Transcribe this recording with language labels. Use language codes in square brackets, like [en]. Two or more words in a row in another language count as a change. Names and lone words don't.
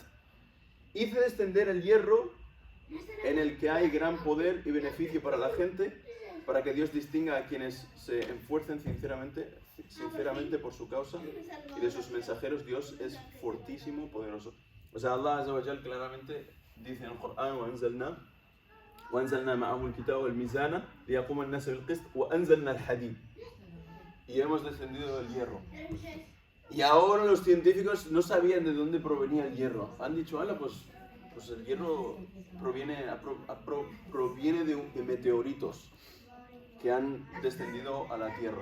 [es] Hice descender el hierro en el que hay gran poder y beneficio para la gente, para que Dios distinga a quienes se esfuercen sinceramente por su causa, y de sus mensajeros Dios es fortísimo, poderoso. O sea, Allah [ar] عز وجل [es] claramente dice en el Corán: [ar] وَأَنزَلْنَا مَعَهُ الْكِتَابَ وَالْمِيزَانَ لِيَقُومَ النَّاسُ بِالْقِسْطِ وَأَنزَلْنَا الْحَدِيدَ. [es] Y hemos descendido del hierro. Y ahora los científicos no sabían de dónde provenía el hierro. Han dicho, pues el hierro proviene de meteoritos que han descendido a la Tierra.